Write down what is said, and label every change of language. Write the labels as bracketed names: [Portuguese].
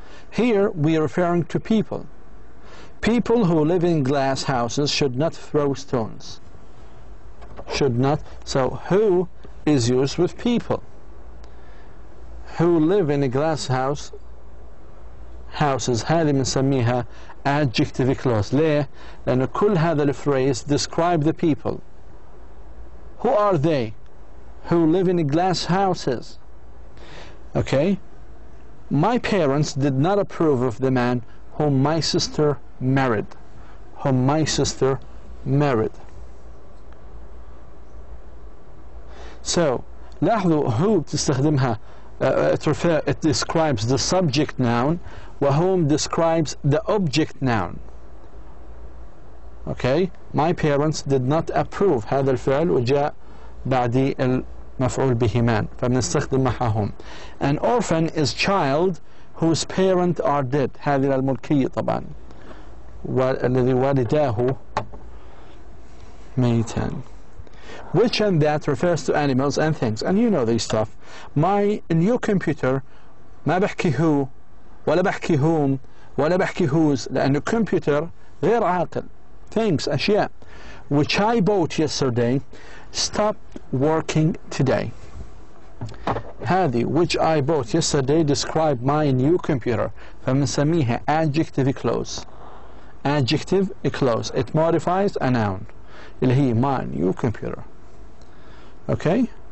[English] Here we are referring to people. People who live in glass houses should not throw stones. Should not. So who is used with people. Who live in a glass houses [Arabic] هذه بنسميها [English] adjective clause. [Arabic] ليه؟ لأن كل هذا الفريز [English] describe the people. Who are they? Who live in glass houses. Okay? My parents did not approve of the man whom my sister married. Whom my sister married. So, لاحظوا who تستخدمها it describes the subject noun وwhom describes the object noun. Okay? My parents did not approve [Arabic] هذا الفعل وجاء بعد المفعول بهمان فبنستخدم معهم. [English] An orphan is child whose parents are dead. [Arabic] هذه الملكية طبعا والذي والداه ميتان. [English] Which and that refers to animals and things, and you know this stuff. My new computer [Arabic] ما بحكي who ولا بحكي whom ولا بحكي whose لأنه computer غير عاقل. [English] Things أشياء which I bought yesterday stopped working today. هذه which I bought yesterday describe my new computer [Arabic] فبنسميها [English] adjective clause. Adjective clause. It modifies a noun اللي هي my new computer. Okay?